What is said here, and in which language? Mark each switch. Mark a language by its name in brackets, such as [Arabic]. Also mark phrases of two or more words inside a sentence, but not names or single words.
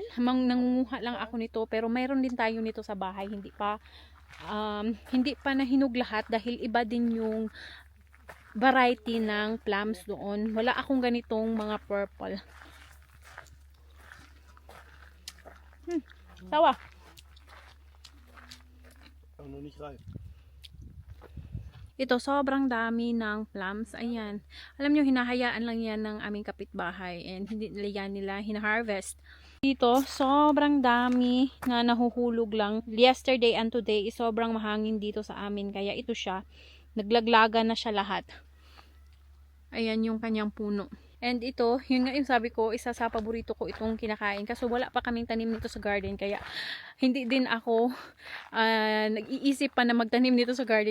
[Filipino] Nangunguha lang ako nito pero mayroon din tayo nito sa bahay. Hindi pa nahinog lahat dahil iba din yung variety ng plums doon. Wala akong ganitong mga purple. Tawa. [German] Noch nicht reif. [Filipino] Ito, sobrang dami ng plums. Ayan. Alam nyo, hinahayaan lang yan ng aming kapitbahay and hindi nila hina-harvest. Dito, sobrang dami na nahuhulog lang. [English] Yesterday and today is [Filipino] sobrang mahangin dito sa amin. Kaya ito siya, naglaglaga na siya lahat. Ayan yung kanyang puno. And ito, yun nga yung sabi ko, isa sa paborito ko itong kinakain. Kaso wala pa kaming tanim nito sa garden. Kaya hindi din ako nag-iisip pa na magtanim nito sa garden.